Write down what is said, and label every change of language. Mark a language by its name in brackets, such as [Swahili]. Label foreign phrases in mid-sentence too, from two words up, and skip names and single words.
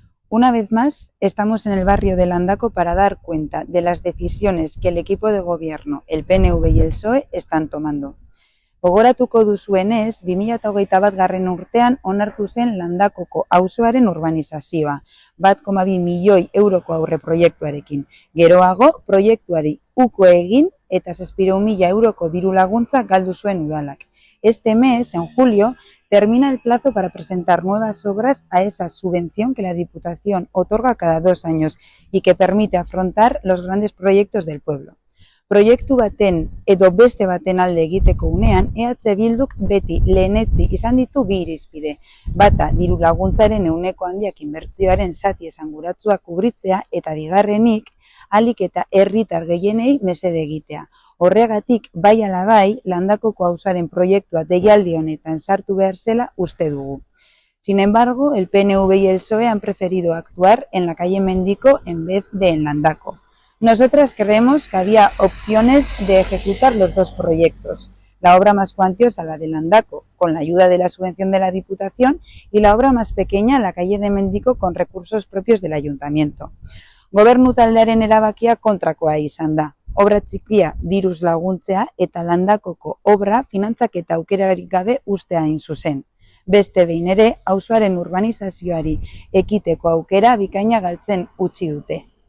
[Spanish] Una vez más, estamos en el barrio de Landaco para dar cuenta de las decisiones que el equipo de gobierno, el PNV y el PSOE, están tomando. [Basque] Gogoratuko duzuenez, 2021 urtean onartu zen Landakoko auzoaren urbanizazioa, 1,2 milioi euroko aurreproiektuarekin. Geroago, proiektuari uko egin eta 700.000 euroko diru laguntza galdu zuen udalak. [Spanish] Este mes, en julio, termina el plazo para presentar nuevas obras a esa subvención que la Diputación otorga cada 2 años y que permite afrontar los grandes proyectos del pueblo. [Basque] Proiektu baten edo beste baten alde egiteko unean, EH Bilduk beti lehenetsi izan ditu bi irizpide. Bata, diru laguntzaren ehuneko handiak inbertsioaren zati esanguratsua kubritzea eta bigarrenik, ahalik eta herritar gehienei mesede egitea. Horregatik, bai ala bai, Landakoko auzoaren proiektua deialdi honetan sartu behar zela uste dugu. [Spanish] Sin embargo, el PNV y el PSOE han preferido actuar en la calle Mendico en vez de en Landako. Nosotras creemos que había opciones de ejecutar los dos proyectos. La obra más cuantiosa, la de Landaco, con la ayuda de la subvención de la Diputación, y la obra más pequeña, la calle de Mendico, con recursos propios del Ayuntamiento. [Basque] Gobernu taldearen erabakia kontrakoa izan da. Obra txikia diruz laguntzea eta Landakoko obra finantzaketa aukerarik gabe ustea hain zuzen. Beste behin ere, auzoaren urbanizazioari ekiteko aukera bikaina galtzen utzi dute.